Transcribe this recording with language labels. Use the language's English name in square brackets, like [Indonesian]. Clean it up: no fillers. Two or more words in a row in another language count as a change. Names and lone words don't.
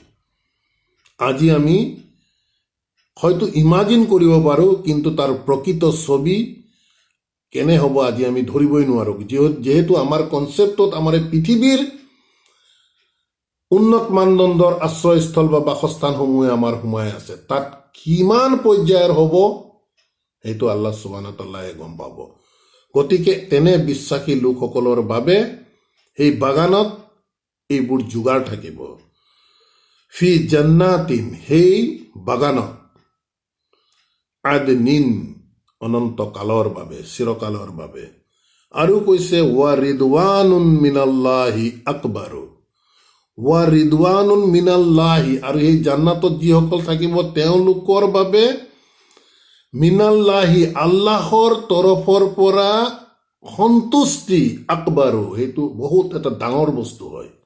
[Assamese] আজি আমি হয়তো ইমাজিন কৰিব পাৰোঁ, কিন্তু তাৰ প্ৰকৃত ছবি কেনে হ'ব আজি আমি ধৰিবই নোৱাৰোঁ। যিহেতু আমাৰ কনচেপ্টত আমাৰ এই পৃথিৱীৰ উন্নত মানদণ্ডৰ আশ্ৰয়স্থল বা বাসস্থানসমূহে আমাৰ সোমাই আছে, তাত কিমান পৰ্যায়ৰ হ'ব সেইটো [Arabic] الله سبحانه وتعالى [Assamese] গম পাব। গতিকে তেনে বিশ্বাসী লোকসকলৰ বাবে সেই বাগানত এইবোৰ যোগাৰ থাকিব। [Arabic] في جنات, [Assamese] সেই বাগানত, আদনিন, অনন্তকালৰ বাবে, চিৰকালৰ বাবে। আৰু কৈছে [Arabic] ورضوان من الله أكبر, ورضوان من الله, [Assamese] আৰু এই জান্নাতত যিসকল থাকিব তেওঁলোকৰ বাবে মিনাল্লাহি, আল্লাহৰ তৰফৰ পৰা সন্তুষ্টি, আকবাৰু, সেইটো বহুত এটা ডাঙৰ বস্তু হয়।